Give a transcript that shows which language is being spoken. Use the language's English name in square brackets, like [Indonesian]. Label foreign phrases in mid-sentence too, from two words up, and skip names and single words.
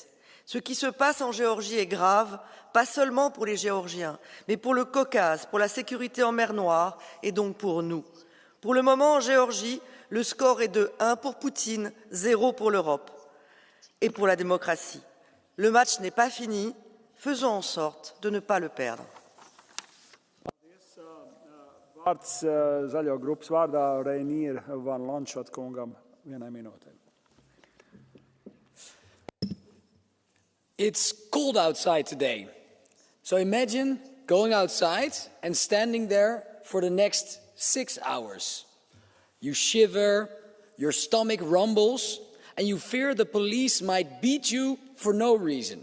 [French] Ce qui se passe en Géorgie est grave, pas seulement pour les Géorgiens, mais pour le Caucase, pour la sécurité en mer Noire et donc pour nous. Pour le moment, en Géorgie, le score est de 1 pour Poutine, 0 pour l'Europe et pour la démocratie. Le match n'est pas fini. Faisons en sorte de ne pas le perdre. [Latvian] Vārds Zaļo grupas vārdā Reinier Van Lanschot kungam vienai minūtei. [English] It's cold outside today. So imagine going outside and standing there for the next 6 hours. You shiver, your stomach rumbles, and you fear the police might beat you for no reason.